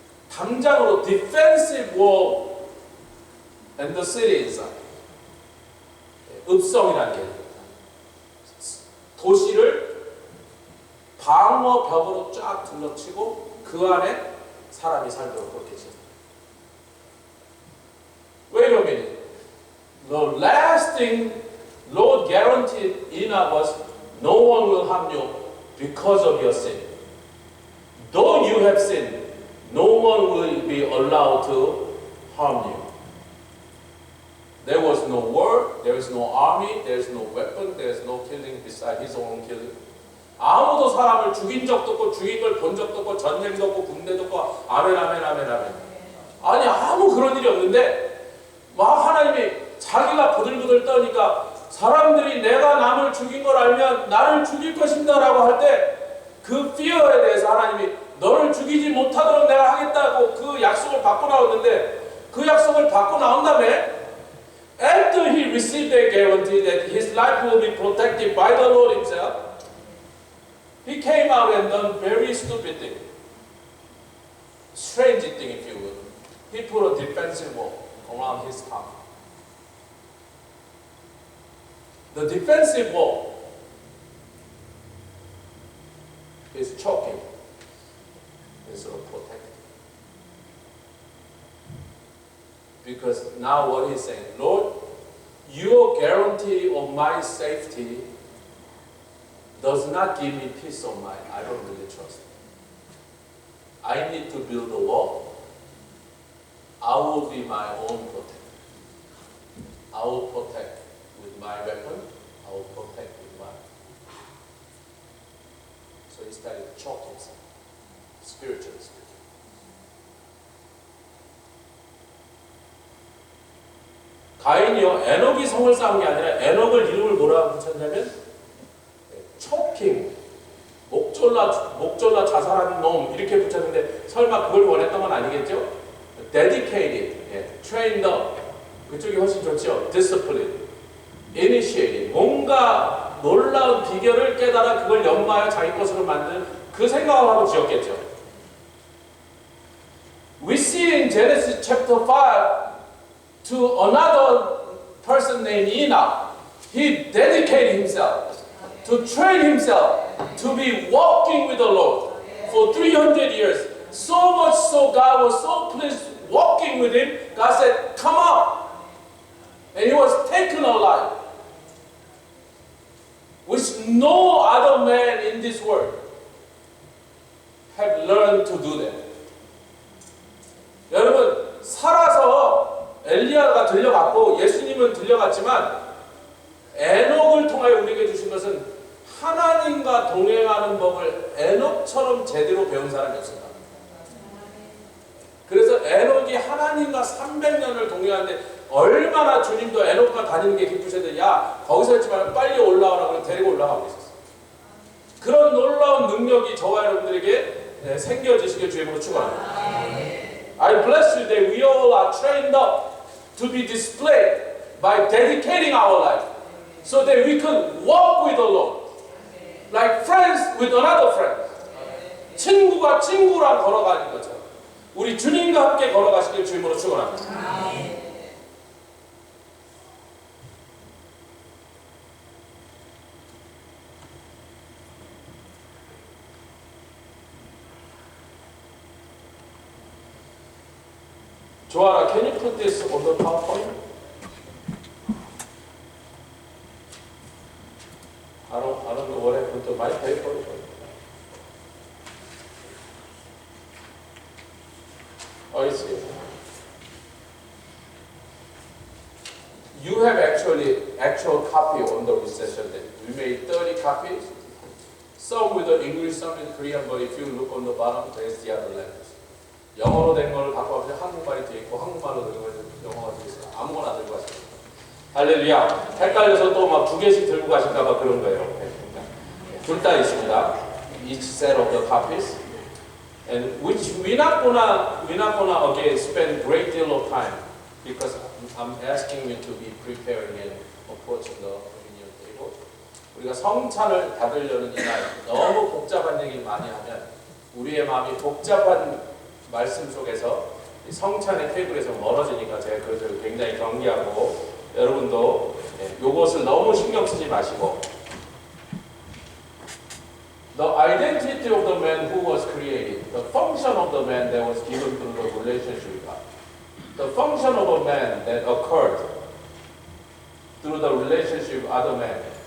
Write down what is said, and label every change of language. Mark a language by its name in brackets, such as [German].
[Korean] 담장으로 [English] defensive wall and the city inside. [Korean] 읍성이라는 게 도시를 방어벽으로 쫙 둘러치고 그 안에 사람이 살도록 그렇게 지었어요. [English] Wait a minute. The last thing Lord guaranteed Enoch was no one will harm you because of your sin. Though you have sinned, no one will be allowed to harm you. There was no war, there is no army, there is no weapon, there is no killing beside his own killing. [Korean] 아무도 사람을 죽인 적도 없고 죽인 걸 본 적도 없고 전쟁도 없고 군대도 없고 아멘 아멘 아멘 아멘. 아니 아무 그런 일이 없는데 막 하나님이 자기가 부들부들 떠니까 사람들이 내가 남을 죽인 걸 알면 나를 죽일 것입니다 라고 할 때 그 fear에 대해서 하나님이 너를 죽이지 못하도록 내가 하겠다고 그 약속을 받고 나왔는데 그 약속을 받고 나온 다음에 [English] after he received a guarantee that his life will be protected by the Lord himself, he came out and done very stupid thing. Strange thing, if you will. He put a defensive wall around his town. The defensive wall is choking instead of protecting. Because now what he's saying, Lord, your guarantee of my safety does not give me peace of mind. I don't really trust it. I need to build a wall. I will be my own protector. I will protect with my weapon. I will protect with mine. So he started to choke himself, spiritually speaking. [Korean] 가인이요, 에녹이 성을 쌓은 게 아니라 에녹을 이름을 뭐라고 붙였냐면 초킹, 목졸라 자살한 놈 이렇게 붙였는데 설마 그걸 원했던 건 아니겠죠? [English] Dedicated, trained up, [Korean] 그쪽이 훨씬 좋죠. [English] Discipline, initiated, [Korean] 뭔가 놀라운 비결을 깨달아 그걸 연마하여 자기 것으로 만든 그 생각을 하고 지었겠죠. [English] We see in Genesis chapter 5 to another person named Enoch. He dedicated himself to train himself to be walking with the Lord for 300 years. So much so God was so pleased walking with him. God said, come out. And he was taken alive. Which no other man in this world have learned to do that. [Korean] 여러분, 살아서 엘리야가 들려갔고 예수님은 들려갔지만 에녹을 통하여 우리에게 주신 것은 하나님과 동행하는 법을 에녹처럼 제대로 배운 사람이 없습니다. 그래서 에녹이 하나님과 300년을 동행하는데 얼마나 주님도 에녹과 다니는 게 기쁘셨는데 야 거기서 있지 말고 빨리 올라오라고 데리고 올라가고 있었어요. 그런 놀라운 능력이 저와 여러분들에게 생겨지시길 주임으로 축원합니다. [English] I bless you that we all are trained up to be displayed by dedicating our life so that we can walk with the Lord like friends with another friend. [Korean] 친구가 친구랑 걸어가는 것처럼 우리 주님과 함께 걸어가시길 주임으로 축원합니다. [English] Joanna, can you put this on the PowerPoint? I don't know what happened to my paper. Oh, it's here. You have actual copy on the recession day. We made 30 copies. Some with the English, some in Korean, but if you look on the bottom, there's the other language. [Korean] 영어로 된 걸 갖고 와서 한국말이 뒤에 있고 한국말로 된 걸 영어가 뒤에 있어요. 아무거나 들고 가시면 됩니다. 할렐루야. 헷갈려서 또 막 2개씩 들고 가실까 봐 그런 거예요. 둘 다 있습니다. [English] Each set of the copies. And which we're not gonna again spend great deal of time because I'm asking you to be preparing and approaching the communion table. [Korean] 우리가 성찬을 받으려는 이날 너무 복잡한 얘기를 많이 하면 우리의 마음이 복잡한 말씀 속에서 성찬의 테이블에서 멀어지니까 제가 그것을 굉장히 경계하고 여러분도 요것을 너무 신경 쓰지 마시고 [English] The identity of the man who was created, the function of the man that was given through the relationship with God, the function of a man that occurred through the relationship with other men.